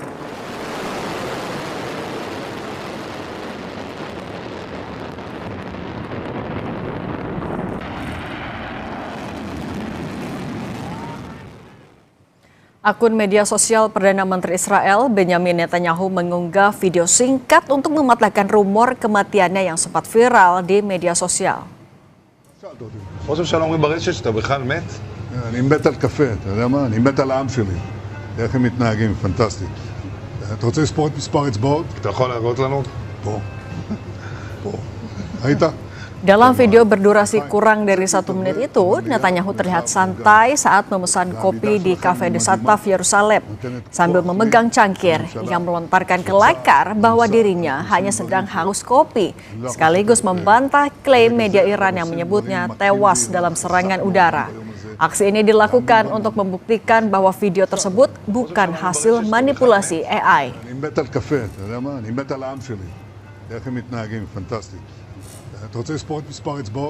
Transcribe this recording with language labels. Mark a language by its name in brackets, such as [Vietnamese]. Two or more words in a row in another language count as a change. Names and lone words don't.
[Indonesian] Akun media sosial Perdana Menteri Israel Benyamin Netanyahu mengunggah video singkat untuk mematahkan rumor kematiannya yang sempat viral di media sosial. [Hebrew] ראש הממשלה אומרים ברשת שאתה בכלל מת? אני מת על קפה, אתה יודע מה? אני מת על העם שלי. איך הם מתנהגים, פנטסטי. אתה רוצה לספור את מספר אצבעות? אתה יכול להראות לנו? פה. פה. ראית? [Indonesian] Dalam video berdurasi kurang dari 1 menit itu, Netanyahu terlihat santai saat memesan kopi di Cafe de Sataf, Yerusalem, sambil memegang cangkir yang melontarkan kelakar bahwa dirinya hanya sedang haus kopi, sekaligus membantah klaim media Iran yang menyebutnya tewas dalam serangan udara. Aksi ini dilakukan untuk membuktikan bahwa video tersebut bukan hasil manipulasi AI. [Hebrew] אני מת על קפה, אתה יודע מה? אני מת על העם שלי. איך הם מתנהגים, פנטסטי. אתה רוצה לספור את מספר אצבעות?